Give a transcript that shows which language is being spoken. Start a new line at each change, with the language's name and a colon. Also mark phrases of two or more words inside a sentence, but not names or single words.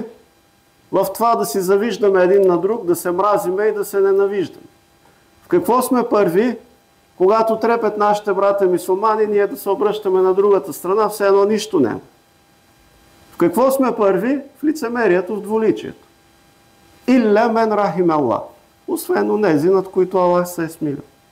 Bulgarian: В това да си завиждаме един на друг, да се мразиме и да се ненавиждаме. В какво сме първи? Когато трепят нашите брата мюсюлмани, ние да се обръщаме на другата страна, все едно нищо няма. В какво сме първи? В лицемерието, в двуличието.
Arabic: إلا من رحم الله.
Bulgarian: Освен онези, над които Аллах се е смилил.